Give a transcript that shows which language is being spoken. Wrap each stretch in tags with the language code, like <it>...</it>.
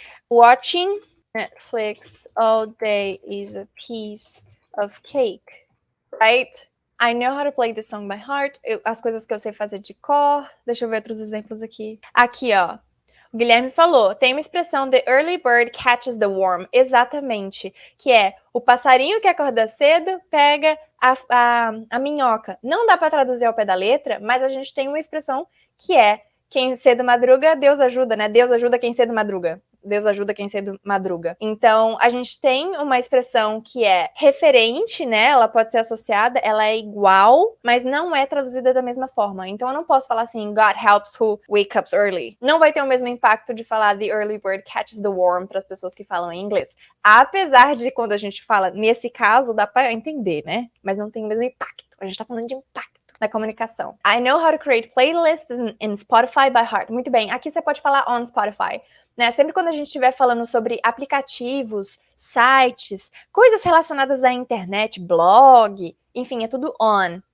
<en>Watching Netflix all day is a piece of cake. Right? I know how to play this song by heart.</en> <pt>As coisas que eu sei fazer de cor. Deixa eu ver outros exemplos aqui. Aqui, ó. O Guilherme falou, tem uma expressão</pt> <en>the early bird catches the worm.</en> <pt>Exatamente. Que é o passarinho que acorda cedo pega a minhoca. Não dá para traduzir ao pé da letra, mas a gente tem uma expressão que é quem cedo madruga, Deus ajuda, né? Deus ajuda quem cedo madruga. Deus ajuda quem cedo madruga. Então, a gente tem uma expressão que é referente, né? Ela pode ser associada, ela é igual, mas não é traduzida da mesma forma. Então, eu não posso falar assim,</pt> <en>God helps who wake up early.</en> <pt>Não vai ter o mesmo impacto de falar</pt> <en>the early bird catches the worm</en> <pt>para as pessoas que falam em inglês. Apesar de quando a gente fala, nesse caso, dá para entender, né? Mas não tem o mesmo impacto. A gente tá falando de impacto na comunicação.</pt> <en>I know how to create playlists in Spotify by heart.</en> <pt>Muito bem, aqui você pode falar</pt> <en>on Spotify.</en> <pt>Né? Sempre quando a gente estiver falando sobre aplicativos, sites, coisas relacionadas à internet, blog, enfim, é tudo on,</pt>